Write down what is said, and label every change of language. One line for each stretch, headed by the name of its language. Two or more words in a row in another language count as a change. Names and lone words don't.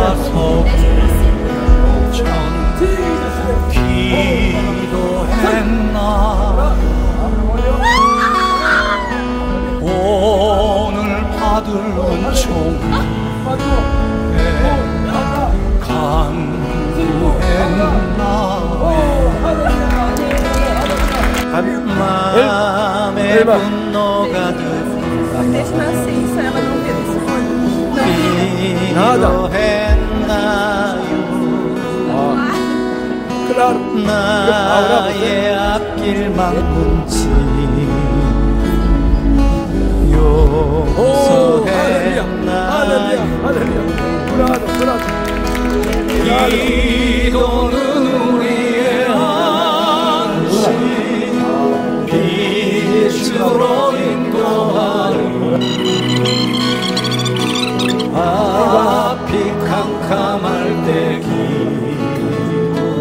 Korean: 기도했나 오늘 받을 은총에 간구했나 맘에 분노가
Portuguese: Deixa assim, só ela não vê desse olho.
Korean: 기도했나요 나의 앞길만 묻지 용서했나요 기도는 우리의 안식 빛으로 인도하는 앞이 캄캄할 때 기도